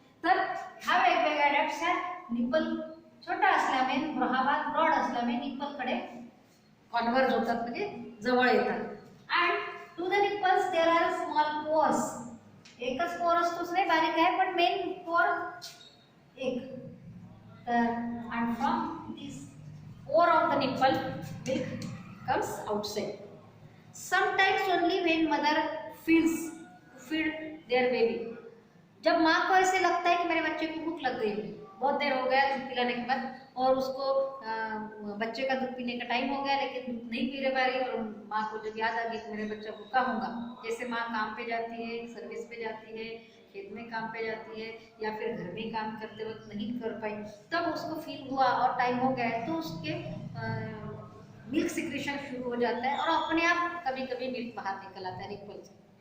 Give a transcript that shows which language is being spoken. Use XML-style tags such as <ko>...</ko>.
<mr>तर ह्या वेगवेगळ्या डक्ट्स आहेत. निप्पल छोटा असल्यामुळे, हा भाग ब्रॉड असल्यामुळे निप्पलकडे कॉन्व्हर्ज होतात म्हणजे जवळ येतात.</mr> <en>And to the nipples there are small pores.</en> <mr>एकच पोअर असतोच नाही, बारीक आहे, पण मेन पोअर एक.</mr> <en>तर and from this pore of the nipple milk comes outside. Sometimes only when mother feels to feed their baby.</en> <hi>जब माँ को ऐसे लगता है कि मेरे बच्चे को भूख लग गई है, बहुत देर हो गया दूध पिलाने के बाद, और उसको बच्चे का दूध पीने का टाइम हो गया लेकिन दूध नहीं पी पा रही, और माँ को जब याद आ गई कि मेरे बच्चा भूखा होगा, जैसे माँ काम पे जाती है, सर्विस पे जाती है, खेत में काम पे जाती है, या फिर घर में काम करते वक्त नहीं कर पाई, तब उसको फील हुआ और टाइम हो गया है, तो उसके मिल्क सिक्रेशन शुरू हो जाता है और अपने आप कभी कभी मिल्क बाहर निकल आता है निप्पल से।</hi>